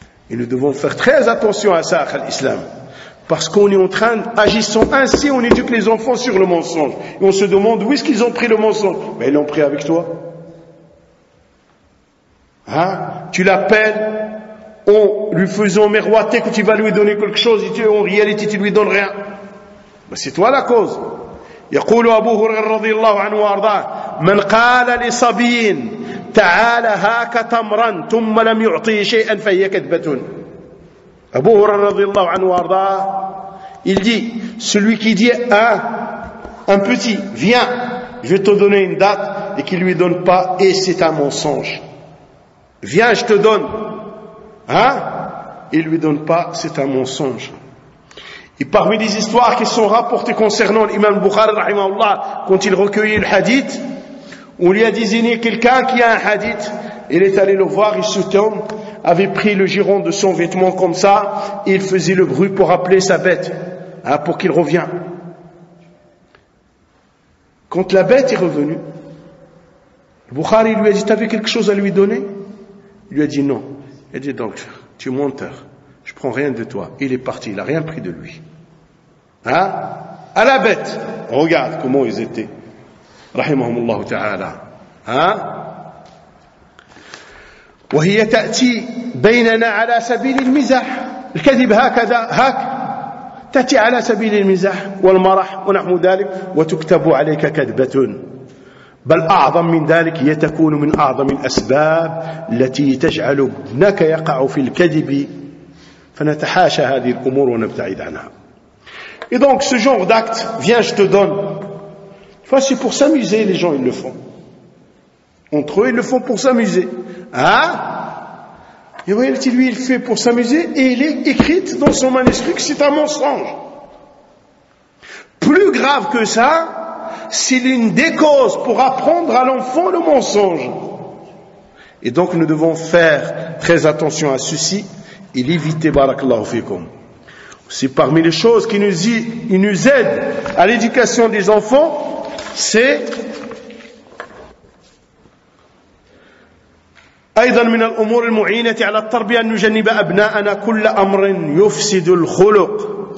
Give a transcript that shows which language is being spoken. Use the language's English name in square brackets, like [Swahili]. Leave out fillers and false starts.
[French] Et nous devons faire très attention à ça, à l'islam. Parce qu'on est en train, agissant ainsi, on éduque les enfants sur le mensonge. Et on se demande, où est-ce qu'ils ont pris le mensonge? Mais ils l'ont pris avec toi. Hein? Tu l'appelles en lui faisant miroiter que tu vas lui donner quelque chose et en réalité tu lui donnes rien. Ben, c'est toi la cause. [Arabic] يقول أبو هريرة رضي الله عنه وأرضاه من قال لصبي تعال هاك تمرا ثم لم يعطي شيئا فهي كذبة. أبو هريرة رضي الله عنه وأرضاه [French] il dit, celui qui dit un petit, viens, je vais te donner une date, et qui lui donne pas, et c'est un mensonge. Viens, je te donne. Hein? Il lui donne pas, c'est un mensonge. Et parmi les histoires qui sont rapportées concernant l'imam Bukhari, rahimahullah, quand il recueillit le hadith, on lui a désigné quelqu'un qui a un hadith, il est allé le voir, et cet homme avait pris le giron de son vêtement comme ça, et il faisait le bruit pour appeler sa bête, hein, pour qu'il revienne. Quand la bête est revenue, le Bukhari lui a dit, t'avais quelque chose à lui donner? Il lui a dit non. Il a dit, donc, tu es menteur. Je prends rien de toi. Il est parti. Il n'a rien pris de lui. Hein? À la bête. Regarde comment ils étaient. Rahimahumullah ta'ala. Hein? [Arabic] وهي تأتي بيننا على سبيل المزاح. الكذب هكذا هك تأتي على سبيل المزاح والمرح ونحو ذلك وتكتب عليك كذبة. بل أعظم من ذلك هي تكون من أعظم الأسباب التي تجعل ابنك يقع في الكذب فنتحاشى هذه الأمور ونبتعد عنها. [French] Et donc ce genre d'acte, viens je te donne. Enfin, c'est pour s'amuser, les gens ils le font. Entre eux ils le font pour s'amuser. Hein? Et lui il fait pour s'amuser et il est écrit dans son manuscrit que c'est un mensonge. Plus grave que ça, c'est l'une des causes pour apprendre à l'enfant le mensonge. Et donc nous devons faire très attention à ceci et l'éviter, barakallahu fikum. C'est parmi les choses qui nous aident à l'éducation des enfants, c'est [Arabic] أيضا من الأمور المعينة على التربية أن نجنب أبناءنا كل أمر يفسد الخلق.